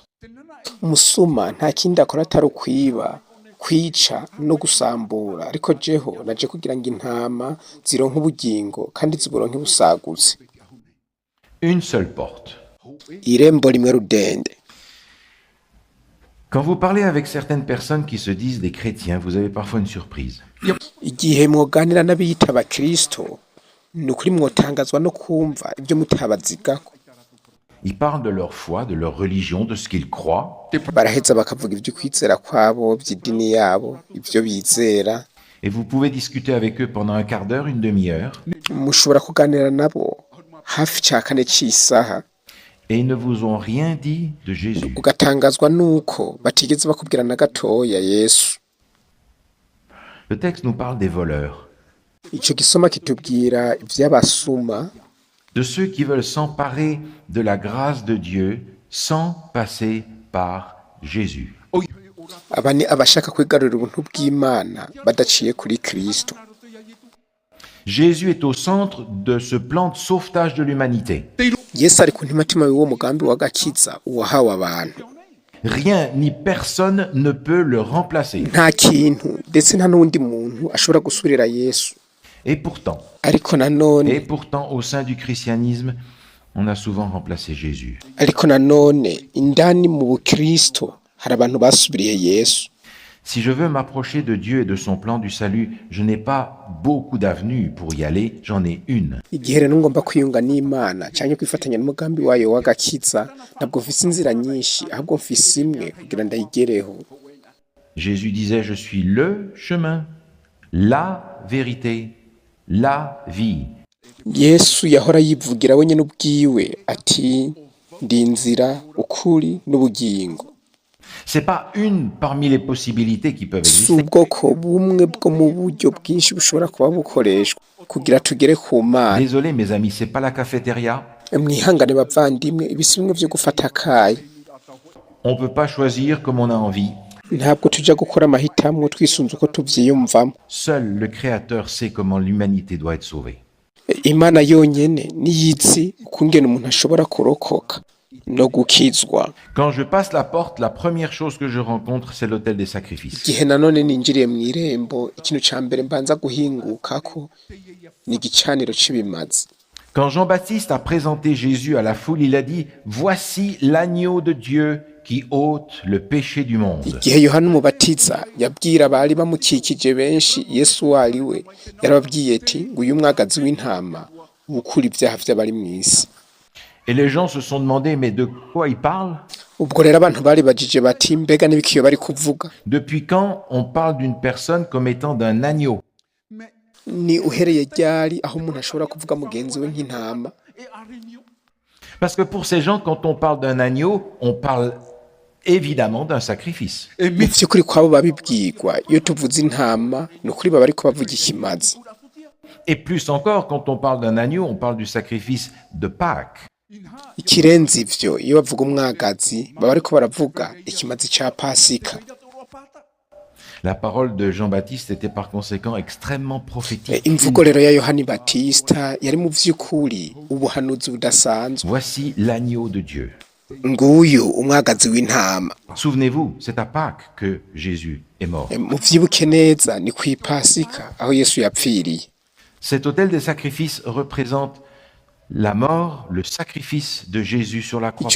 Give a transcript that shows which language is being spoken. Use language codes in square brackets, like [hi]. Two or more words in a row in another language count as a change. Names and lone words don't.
[rn] Umusuma nta kindi akora atari ukwiba, kwica no gusambura, ariko jeho naje kugira ngo intama zironke ubugingo kandi ziburonke busagutse. [fr] Une seule porte. [rn] Irembo rimwe rudende. [fr] Quand vous parlez avec certaines personnes qui se disent des chrétiens, vous avez parfois une surprise. [rn] Igihe mwoganira n'abiyita abakristo ni ukuri mwotangazwa no kumva ibyo mutabazigako. [fr] Ils parlent de leur foi, de leur religion, de ce qu'ils croient. [rn] Baraheza bakavuga ibyo kwizera kwabo, by'idini yabo, ibyo bizera. [fr] Et vous pouvez discuter avec eux pendant un quart d'heure, une demi-heure. [rn] Mushobora kuganira nabo hafi ca kane c'isaha. [fr] Et ils ne vous ont rien dit de Jésus. [rn] Ugatangazwa nuko batigeze bakubwira na gatoya Yesu. [fr] Le texte nous parle des voleurs, [rn] Ico gisoma kitubwira ivy'abasuma, [fr] de ceux qui veulent s'emparer de la grâce de Dieu sans passer par Jésus. [rn] aba ni abashaka kwigarurira ubuntu bw'Imana badaciye kuri Kristo. [fr] Jésus est au centre de ce plan de sauvetage de l'humanité. [rn] yesu ari ku ntimatima y'uwo mugambi w'agakiza uwahawe abantu. [fr] Rien ni personne ne peut le remplacer. [rn] Nta kintu ndetse nta n'uwundi muntu ashobora gusubirira yesu. [fr] Et pourtant, [rn] ariko nanone [fr] au sein du christianisme, on a souvent remplacé Jésus. [rn] indani mu bukristo hari abantu basubiriye yesu. [fr] Si je veux m'approcher de Dieu et de son plan du salut, je n'ai pas beaucoup d'avenues pour y aller, j'en ai une. [rn] Igihe rero ngomba kwiyunga n'Imana cyangwa kwifatanya n'umugambi wayo w'agakiza, ntabwo mfise inzira nyinshi, ahubwo mfise imwe kugira ndayigereho. [fr] Jésus disait, je suis le chemin, la vérité, la vie. [rn] Yesu yahora yivugira wenyine ubwiwe ati ndi inzira, ukuri n'ubugingo. [fr] C'est pas une parmi les possibilités qui peuvent Si exister. [rn] ubwoko bumwe bwo mu buryo bwinshi bushobora kuba bukoreshwa kugira tugere ku Mana. [fr] Désolé mes amis, c'est pas la cafétéria. [rn] Mwihangane bavandimwe, ibisi bimwe vyo gufata akayi. [fr] On peut pas choisir comme on a envie. [rn] Ntabwo tuja gukora amahitamo twisunze uko tuvyiyumvamo. [fr] Seul le Créateur sait comment l'humanité doit être sauvée. [rn] Imana yonyene niyizi ukungene umuntu ashobora kurokoka no gukizwa. [fr] Quand je passe la porte, la première chose que je rencontre, c'est l'autel des sacrifices. [rn] Igihe nanone ninjiriye mw'irembo, ikintu ca mbere mbanza guhingukako ni igicaniro c'ibimazi. [fr] Quand Jean-Baptiste a présenté Jésus à la foule, il a dit « Voici l'agneau de Dieu qui ôte le péché du monde. [rn] Igihe Yohana umubatiza yabwira abari bamukikije benshi Yesu wariwe, yarababwiye ati nguyu mwagazi w'intama ukura ibyaha vy'abari mw'isi. » [fr] Et les gens se sont demandé « Mais de quoi il parle ?» [rn] Ubwo rero abantu bari bajije bati mbega n'ibikiyo bari kuvuga. [fr] Depuis quand on parle d'une personne comme étant d'un agneau? [rn] Ni uhereye ryari aho umuntu ashobora kuvuga mugenzi we nk'intama? [fr] Parce que pour ces gens, quand on parle d'un agneau, on parle évidemment d'un sacrifice. [rn] Mu vy'ukuri kwabo babibwirwa iyo tuvuze intama ni ukuri baba ariko bavuga ikimazi. [fr] Et plus encore, quand on parle d'un agneau, on parle du sacrifice de Pâques. [rn] Ikirenze ivyo iyo bavuga umwagazi baba ariko baravuga ikimazi ca Pasika. [fr] La parole de Jean-Baptiste était par conséquent extrêmement prophétique. [rn] Imvugo rero ya Yohani Batista yari mu vy'ukuri ubuhanuzi budasanzwe. [fr] Voici l'agneau de Dieu. [rn] Nguyu umwagazi w'intama. [fr] Souvenez-vous, c'est à Pâques que Jésus est mort. [rn] Muvyibuke neza ni kw'Ipasika aho Yesu yapfiriye. [fr] Cet autel des sacrifices représente la mort, le sacrifice de Jésus sur la croix